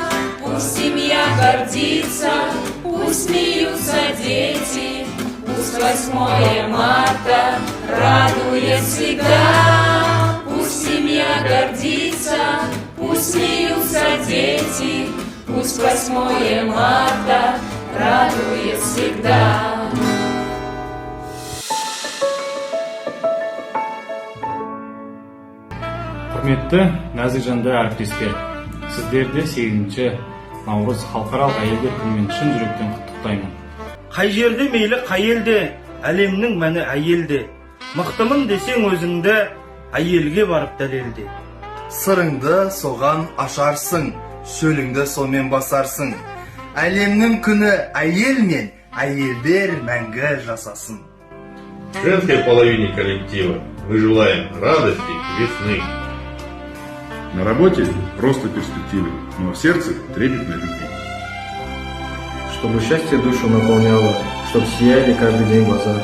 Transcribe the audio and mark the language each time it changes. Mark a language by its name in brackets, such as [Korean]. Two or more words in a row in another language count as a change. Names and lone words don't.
[Russian] Пусть семья гордится, пусть смеются дети, пусть 8 марта радует всегда. Пусть семья гордится, пусть смеются дети, пусть 8 марта радует всегда. [Kazakh] Құрметті нәзік жанды әріптестер, сіздерді 8-ші наурыз халықаралық әйелдер күнімен шын жүректен құттықтаймын. Қай жерде мейлі қай елде, әлемнің мәні әйелде. Мықтымын десең өзіңді, әйелге барып дәлелде. Сырыңды соған ашарсың, шөліңді сомен басарсың. Әлемнің күні әйел мен әйелдер мәңгі жасасын. [Russian] Женской половине коллектива мы желаем радости, весны. На работе роста перспективы, но в сердце трепетной любви. чтобы счастье душу наполняло, чтоб сияли каждый день глаза.